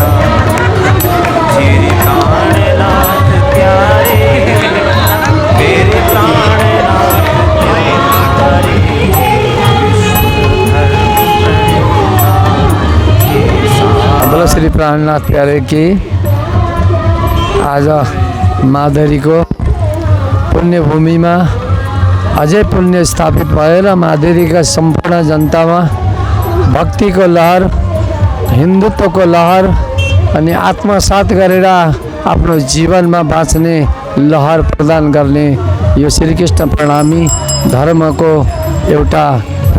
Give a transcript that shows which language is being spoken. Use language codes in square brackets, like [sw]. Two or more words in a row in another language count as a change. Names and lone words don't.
[hi] मेरे प्राणनाथ प्यारे, मेरे प्राणनाथ प्यारे, बोलो श्री प्राणनाथ प्यारे की। [ne] आज महादेरीको पुण्यभूमिमा अझै पुण्य स्थापित भएर महादेरीका सम्पूर्ण जनतामा भक्तिको लहर, हिन्दुत्वको लहर अनि आत्मसात गरेर आफ्नो जीवनमा बाँच्ने लहर प्रदान गर्ने यो श्रीकृष्ण प्रणामी धर्मको एउटा